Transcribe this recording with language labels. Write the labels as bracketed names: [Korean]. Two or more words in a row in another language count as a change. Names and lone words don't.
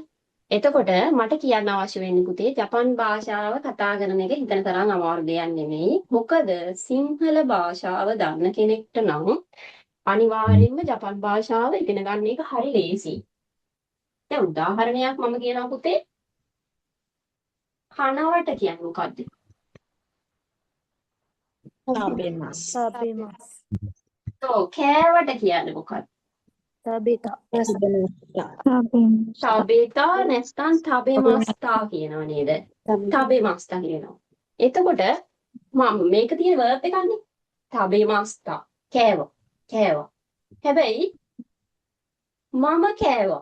[Sinhala] එතකොට මට කියන්න අවශ්‍ය වෙන්නේ පුතේ ජපන් භාෂාව කතා කරන එක හිතන තරම් අමාරු දෙයක් නෙමෙයි. මොකද සිංහල භාෂාව දන්න කෙනෙක්ට නම් අනිවාර්යෙන්ම ජපන් භාෂාව ඉගෙන ගන්න එක හරි ලේසියි. දැන් උදාහරණයක් මම කියනවා පුතේ කනවට කියන්නේ මොකද්ද? [Japanese] 食べます。 [Sinhala] ඔව් කෑවට කියන්නේ මොකක්ද? [Japanese] 食べた。食べました。 [Sinhala] ශබේතා නැත්නම් තබෙමස්තා කියනවා නේද? තබෙමස්තා කියනවා. එතකොට මම මේක තියෙන verb එකක්නේ. තබෙමස්තා. කෑවා. හැබැයි මම කෑවා.